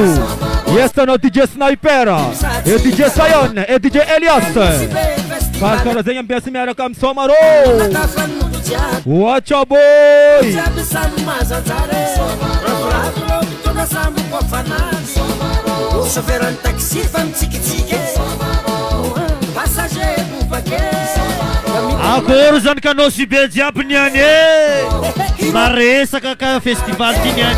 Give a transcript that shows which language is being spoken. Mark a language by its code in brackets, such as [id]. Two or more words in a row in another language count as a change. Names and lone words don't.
[en] Yes no DJ Sniper et DJ Sion et DJ Elias. [mg] Karakara zay ambiasy miaraka amin'ny Somaro. [en] Watch out boy. [mg] Akory zany kanosy be jiaby niany e. Maresaka ka festival ty niany.